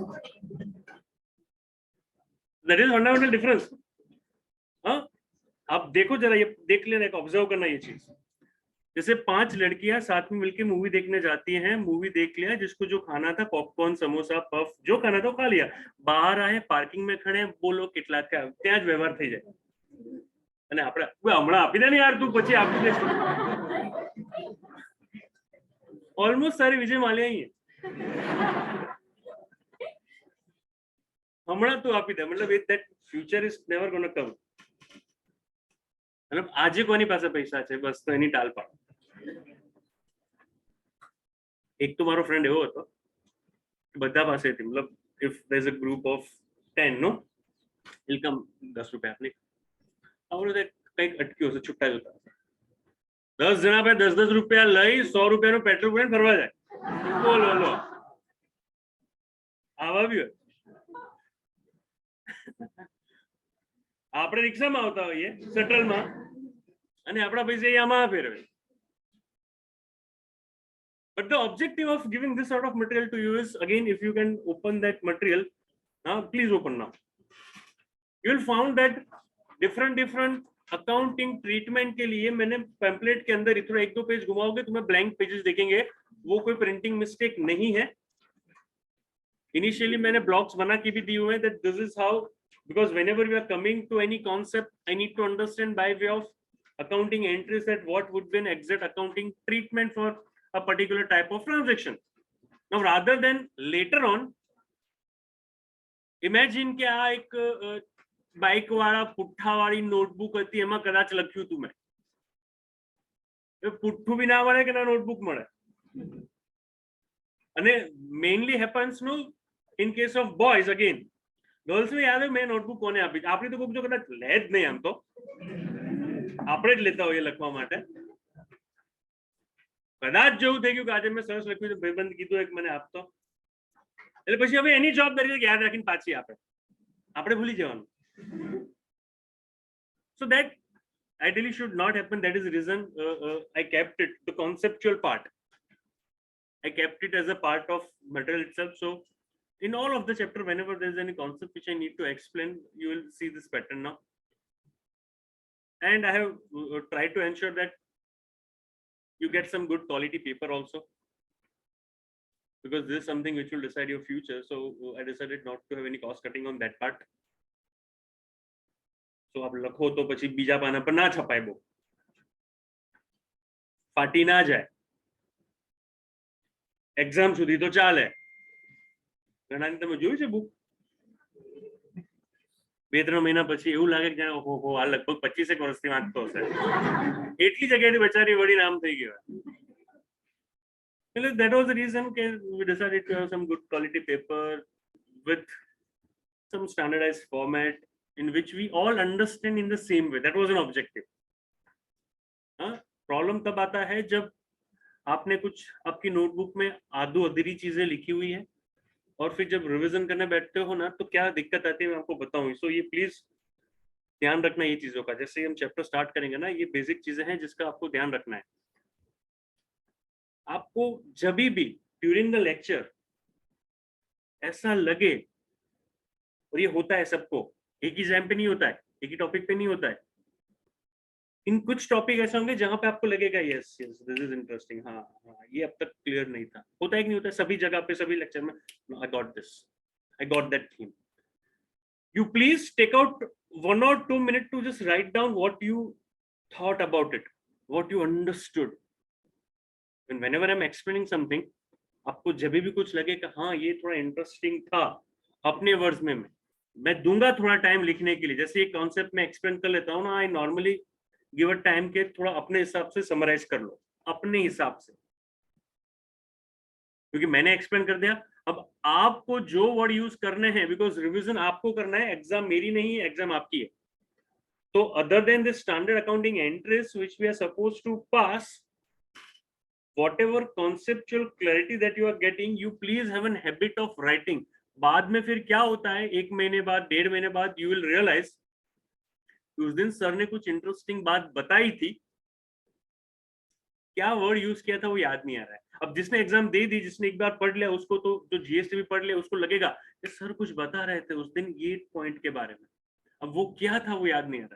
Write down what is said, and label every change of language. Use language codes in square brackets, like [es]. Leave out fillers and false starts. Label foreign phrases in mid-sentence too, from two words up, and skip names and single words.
[en] That is fundamental difference. [hi] हाँ, आप देखो जरा, ये देख लेना, एक ऑब्जर्व करना ये चीज. जैसे 5 लड़कियां साथ में मिलकर मूवी देखने जाती हैं, मूवी देख लिया, जिसको जो खाना था, पॉपकॉर्न, समोसा, पफ, जो खाना था वो खा लिया, बाहर आए, पार्किंग में खड़े, बोलो [gu] કેટલા થયા, ત્યાં જ વ્યવહાર થઈ જાય. અને આપણે હમણાં આપી દે ને યાર, તું પછી આપી દે. ઓલમોસ્ટ સારી વિજય માલ્યા [hi] ही है. [gu] હમણાં તું આપી દે, [en] मतलब that future is never gonna come. [gu] मतलब આજે કોની પાસે પૈસા છે, બસ તો એની ટાલ પાડ. એક તો મારો ફ્રેન્ડ એવો હતો, બધા પાસેથી, मतलब [en] if there's a group of 10, no, he'll come 10 [gu] રૂપિયા આપને. આવડે કંઈક અટક્યો છે, છૂટા જોતા 10 જણા પાસે 10 રૂપિયા લઈ 100 રૂપિયાનું પેટ્રોલ પૂરીને ફરવા જાય. બોલો લો, આવા બી હોય. આપણે રિક્ષામાં આવતા હોઈએ, શટલમાં, અને આપણા પૈસા આમાં ફેરવે. [en] But the objective of giving this sort of material to you is, again, if you can open that material, please open now. You will found that different accounting treatment [hi] के लिए मैंने पैम्पलेट के अंदर इतना 1-2 पेज घुमाओगे, तुम्हें [en] blank pages [hi] दिखेंगे, वो कोई [en] printing mistake [hi] नहीं है. इनिशियली मैंने ब्लॉक्स बना के भी दिए हुए हैं, [en] that this is how, because whenever we are coming to any concept, I need to understand by way of accounting entries that what would be an exact accounting treatment for a particular type of transaction. Now rather than later on, imagine [gu] કે આ એક બાઇક વાળા પુઠ્ઠા વાળી નોટબુક હતી, એમાં કદાચ લખ્યું તું મેં, પુઠ્ઠું બી ના મળે કે ના નોટબુક મળે. [en] અને mainly happens નું in case of boys. again girls [gu] ને યાદ મેં નોટબુક કોને આપી, આપણી તો બુક જો કદાચ લે જ નહીં, આમ તો આપણે જ લેતા હોઈએ લખવા માટે. કદાચ જેવું થઈ ગયું કે આજે મેં સરસ લખ્યું છે, ભાઈબંધ કીધું એક મને આપતો, એટલે પછી હવે એની જવાબદારી યાદ રાખીને પાછી આપે, આપણે ભૂલી જવાનું. [en] So that ideally should not happen. That is the reason I kept it, the conceptual part, I kept it as a part of material itself. So in all of the chapter, whenever there is any concept which I need to explain, you will see this pattern now. And I have tried to ensure that you get some good quality paper also, because this is something which will decide your future. So I decided not to have any cost cutting on that part. [gu] So आप લખો તો પછી બીજા પાના પર ના છપાય, બહુ ફાટી ના જાય, એક્ઝામ સુધી તો ચાલે. ઘણાની તમે જોયું છે બુક, 2-3 મહિના પછી એવું લાગે કે જાણે ઓહો આ લગભગ 25 વર્ષથી વાંચતો હશે, એટલી જગ્યાએથી બચારી વળી નામ થઈ ગયો. That was the reason we decided to have some good quality paper with some standardized format in which we all understand in the same way. That was an objective. [hi] प्रॉब्लम तब आता है जब आपने कुछ आपकी नोटबुक में आधो अधूरी चीजें लिखी हुई है, और फिर जब रिवीजन करने बैठते हो ना, तो क्या दिक्कत आती है मैं आपको बताऊं. सो ये प्लीज ध्यान रखना ये चीजों का. जैसे हम चैप्टर स्टार्ट करेंगे ना, ये बेसिक चीजें हैं जिसका आपको ध्यान रखना है. आपको जब भी [en] during the lecture [hi] ऐसा लगे, और ये होता है सबको, एक ही एग्जाम पे नहीं होता है, एक ही टॉपिक पे नहीं होता है, इन कुछ टॉपिक ऐसे होंगे जहां पे आपको लगेगा [en] yes yes this is interesting, [hi] हाँ हाँ ये अब तक क्लियर नहीं था, होता है कि नहीं होता है सभी जगह पे सभी लेक्चर में, [en] I got this, I got that theme. You please take out 1 or 2 minutes to just write down what you thought about it, what you understood. And whenever I'm explaining something, [hi] आपको जब भी कुछ लगे कि हाँ ये थोड़ा इंटरेस्टिंग था, अपने वर्ड्स में मैं दूंगा थोड़ा टाइम लिखने के लिए. जैसे ये कॉन्सेप्ट में एक्सप्लेन कर लेता हूँ ना, [en] I normally give a time [hi] के थोड़ा अपने हिसाब से समराइज कर लो, अपने हिसाब से, क्योंकि मैंने एक्सप्लेन कर दिया. अब आपको जो वर्ड यूज करने हैं, [en] because revision [hi] आपको करना है, एग्जाम मेरी नहीं है, एग्जाम आपकी है. [en] तो other than the standard accounting entries which we are supposed to pass, whatever conceptual clarity that you are getting, you please have an habit of writing. [hi] बाद में फिर क्या होता है, 1 महीने बाद, 1.5 महीने बाद, [en] you will realize [hi] उस दिन सर ने कुछ इंटरेस्टिंग बात बताई थी, क्या वर्ड यूज किया था वो याद नहीं आ रहा है. अब जिसने एग्जाम दे दी, जिसने एक बार पढ़ लिया, उसको तो जो जीएसटी भी पढ़ लिया, उसको लगेगा कि सर कुछ बता रहे थे उस दिन ये पॉइंट के बारे में, अब वो क्या था वो याद नहीं आ रहा.